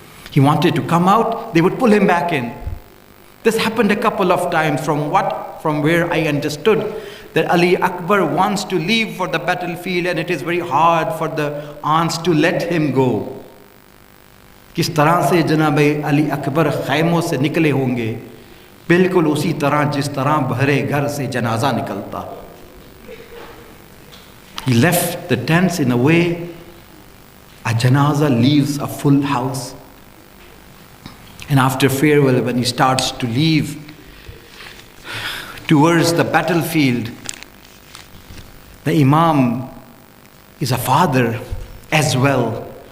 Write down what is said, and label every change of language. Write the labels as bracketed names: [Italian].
[English] He wanted to come out, they would pull him back in. This happened a couple of times from where I understood that Ali Akbar wants to leave for the battlefield and it is very hard for the aunts to let him go. [Hindi] किस तरह से जनाब अली अकबर खैमों से निकले होंगे, बिल्कुल उसी तरह जिस तरह भरे घर से जनाजा निकलता. [English] He left the tents in a way a janaza leaves a full house. And after farewell, when he starts to leave towards the battlefield, the Imam is a father as well.